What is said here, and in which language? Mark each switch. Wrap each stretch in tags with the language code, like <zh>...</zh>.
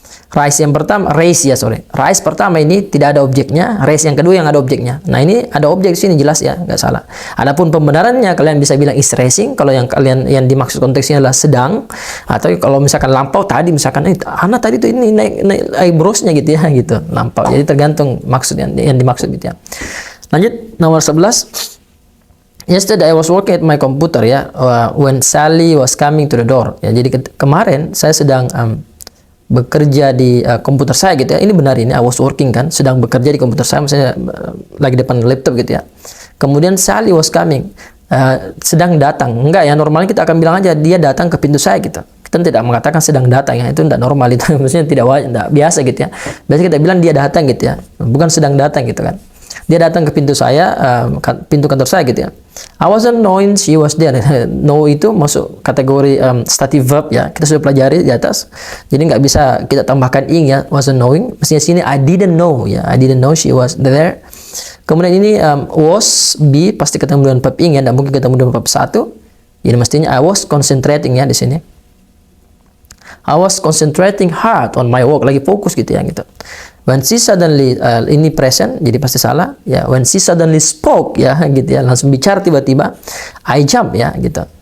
<id>Rise yang pertama, raise ya sorry. Rise pertama ini tidak ada objeknya, raise yang kedua yang ada objeknya. Nah, ini ada objek di sini jelas ya, nggak salah. Adapun pembenarannya kalian bisa bilang is racing kalau yang dimaksud konteksnya adalah sedang, atau kalau misalkan lampau tadi misalkan Ana tadi tuh ini naik eyebrows-nya gitu ya gitu, lampau. Jadi tergantung maksud yang dimaksud gitu ya. Lanjut nomor 11.</id> <en>Yesterday I was working at my computer</en> <id>ya,</id> <en>when Sally was coming to the door.</en> <id>Ya, jadi kemarin saya sedang bekerja di komputer saya gitu ya. Ini benar, ini I was working kan, sedang bekerja di komputer saya, misalnya lagi depan laptop gitu ya. Kemudian Sally was coming, sedang datang. Enggak ya, normalnya kita akan bilang aja dia datang ke pintu saya gitu. Kita tidak mengatakan sedang datang ya, itu tidak normal, itu maksudnya tidak biasa gitu ya. Biasanya kita bilang dia datang gitu ya, bukan sedang datang gitu kan. Dia datang ke pintu saya, pintu kantor saya gitu ya.</id> <en>I wasn't knowing she was there.</en> <id>Know itu masuk kategori stative verb ya. Kita sudah pelajari di atas. Jadi nggak bisa kita tambahkan ing ya.</id> <en>Wasn't knowing.</en> <id>Mestinya sini</id> <en>I didn't know</en> <id>ya.</id> <en>I didn't know she was there.</en> <id>Kemudian ini was be pasti ketemu dengan verb ing ya. Tidak mungkin ketemu dengan verb satu. Jadi mestinya</id> <en>I was concentrating</en> <id>ya di sini.</id> <en>I was concentrating hard on my work.</en> <id>Lagi fokus gitu ya gitu. When she suddenly ini present jadi pasti salah ya.</id> <en>When she suddenly spoke</en> <id>ya gitu ya, langsung bicara tiba-tiba.</id> <en>I jump</en> <id>ya gitu.</id>